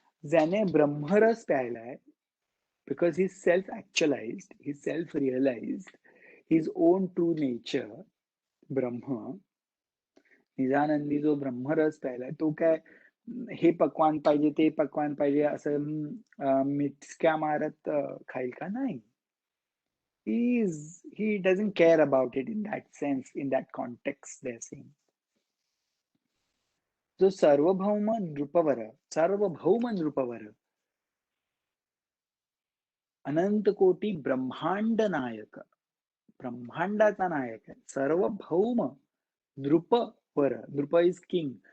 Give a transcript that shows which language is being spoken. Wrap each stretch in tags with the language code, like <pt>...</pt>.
<mr>ज्याने ब्रह्मरस प्यायलाय,</mr> <en>because he's self-actualized, he's self-realized, his own true nature, Brahma.</en> <mr>निजानंदी जो ब्रह्मरस प्यायलाय तो काय हे पक्वान पाहिजे ते पक्वान पाहिजे असं मिचक्या मारत खाईल का? नाही.</mr> <en>He doesn't care about it in that sense, in that context they're saying.</en> <mr>जो सार्वभौम नृपवर अनंत कोटी ब्रह्मांड नायक, ब्रह्मांडाचा नायक आहे. सार्वभौम नृपवर. नृप</mr> <en>Is king.</en>